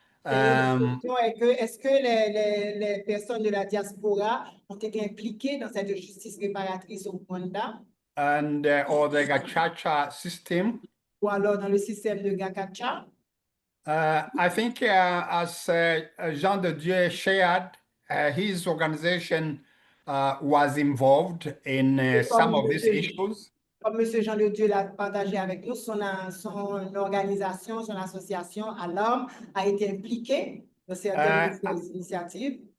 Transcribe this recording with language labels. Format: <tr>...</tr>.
<fr>Est-ce que les personnes de la diaspora ont été impliquées dans cette justice réparatrice au Rwanda?</fr> <en>And or the Gacaca system.</en> <fr>Ou alors dans le système de Gacaca?</fr> <en>I think as Jean de Dieu shared, his organization was involved in some of these issues.</en> <fr>Comme M. Jean de Dieu l'a partagé avec nous, son organisation, son association à l'homme a été impliquée dans certaines de ces initiatives.</fr>